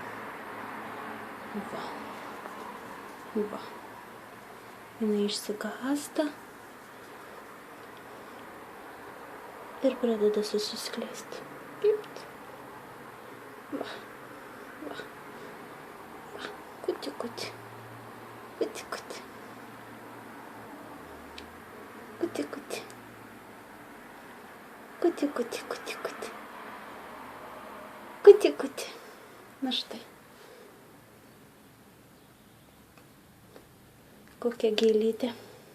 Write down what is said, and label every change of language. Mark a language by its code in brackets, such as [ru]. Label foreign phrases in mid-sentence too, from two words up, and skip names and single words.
[lt] Va. Va. Jinai išsigąsta. Ir pradeda susiskleisti. Pipt. Va. Va. Va. Kuti, kuti. Kuti, kuti. Kuti, kuti. Kuti, kuti, kuti, kuti. Kuti, kuti. Na štai. Kokia gėlytė.